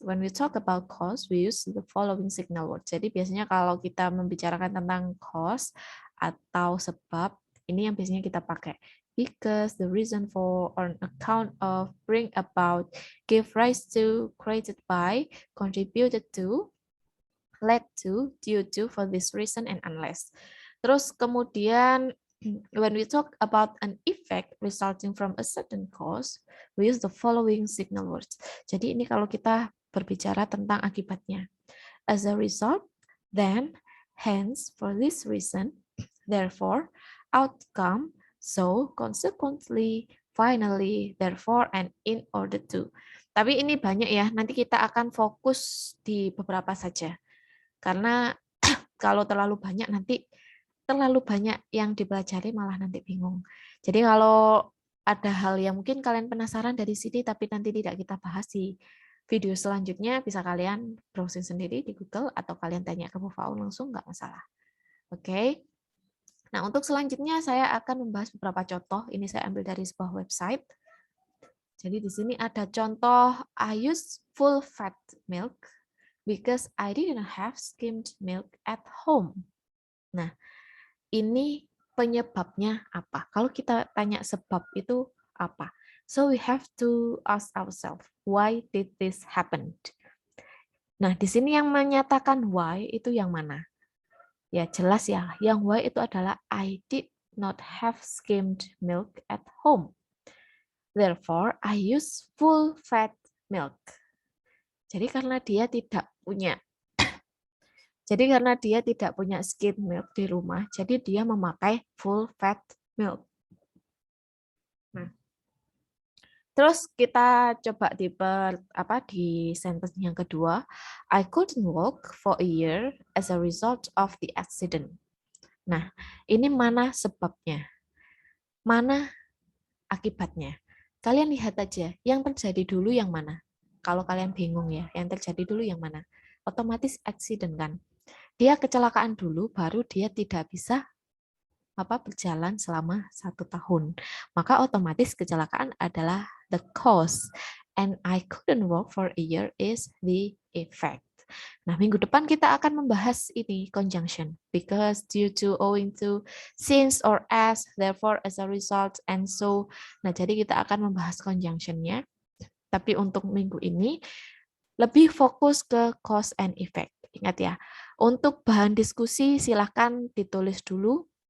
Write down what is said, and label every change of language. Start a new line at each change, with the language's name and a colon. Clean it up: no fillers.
English: When we talk about cause, we use the following signal words.
Indonesian: Jadi biasanya kalau kita membicarakan tentang cause atau sebab, ini yang biasanya kita pakai.
English: Because, the reason for, on account of, bring about, give rise to, created by, contributed to, led to, due to, for this reason, and unless.
Indonesian: Terus kemudian
English: when we talk about an effect resulting from a certain cause, we use the following signal words.
Indonesian: Jadi ini kalau kita berbicara tentang akibatnya.
English: As a result, then, hence, for this reason, therefore, outcome, so, consequently, finally, therefore, and in order to.
Indonesian: Tapi ini banyak ya, nanti kita akan fokus di beberapa saja. Karena kalau terlalu banyak nanti terlalu banyak yang dipelajari malah nanti bingung. Jadi kalau ada hal yang mungkin kalian penasaran dari sini tapi nanti tidak kita bahas di video selanjutnya, bisa kalian browsing sendiri di Google atau kalian tanya ke Bu Faun langsung, nggak masalah. Oke. Nah, untuk selanjutnya saya akan membahas beberapa contoh. Ini saya ambil dari sebuah website. Jadi di sini ada contoh,
English: I use full fat milk because I didn't have skimmed milk at home.
Indonesian: Nah, ini penyebabnya apa? Kalau kita tanya sebab itu apa?
English: So we have to ask ourselves, why did this happen?
Indonesian: Nah, di sini yang menyatakan why itu yang mana? Ya jelas ya, yang why itu adalah
English: I did not have skimmed milk at home. Therefore, I use full fat milk.
Indonesian: Jadi karena dia tidak punya skimmed milk di rumah, jadi dia memakai full fat milk. Nah, terus kita coba di sentence yang kedua,
English: I couldn't walk for a year as a result of the accident.
Indonesian: Nah, ini mana sebabnya? Mana akibatnya? Kalian lihat aja, yang terjadi dulu yang mana? Kalau kalian bingung ya, yang terjadi dulu yang mana? Otomatis accident kan? Dia kecelakaan dulu, baru dia tidak bisa berjalan selama 1 tahun. Maka otomatis kecelakaan adalah the cause.
English: And I couldn't walk for a year is the effect.
Indonesian: Nah, minggu depan kita akan membahas ini,
English: conjunction. Because, due to, owing to, since or as, therefore, as a result, and so.
Indonesian: Nah, jadi kita akan membahas conjunctionnya. Tapi untuk minggu ini, lebih fokus ke cause and effect. Ingat ya, untuk bahan diskusi silahkan ditulis dulu.